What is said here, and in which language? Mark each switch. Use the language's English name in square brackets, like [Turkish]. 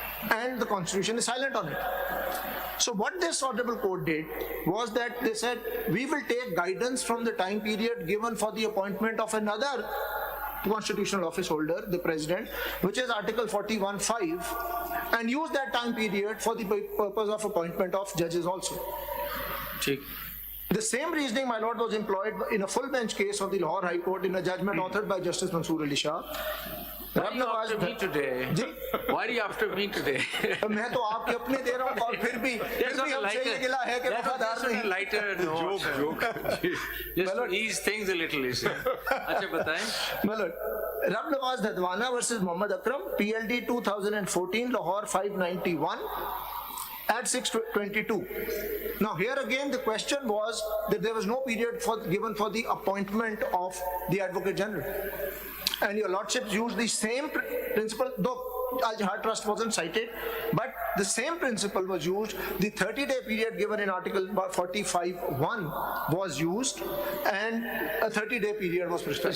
[English] And the Constitution is silent on it. So what this Honorable Court did was that they said, we will take guidance from the time period given for the appointment of another constitutional office holder, the president, which is Article 41(5), and use that time period for the purpose of appointment of judges also. The same reasoning, my lord, was employed in a full bench case of the Lahore High Court in a judgment authored by Justice Mansoor Ali Shah. Why are you after me today? Why are you after me today? [Urdu] میں تو آپ کے اپنے دے رہا ہوں اور پھر بھی ہم سے یہ گلا ہے کہ وفادار نہیں. [English] Lighter note. Joke. Just to ease things a little. [Urdu] اچھا بتائیں. رب نواز دھدوانا versus Muhammad Akram, PLD 2014, Lahore 591 at 622. [English] Now here again the question was that there was no period given for the appointment of the Advocate General, and your lordships used the same principle, though Al-Jihad Trust wasn't cited, but the same principle was used. The 30-day period given in Article 45(1) was used, and a 30-day period was prescribed.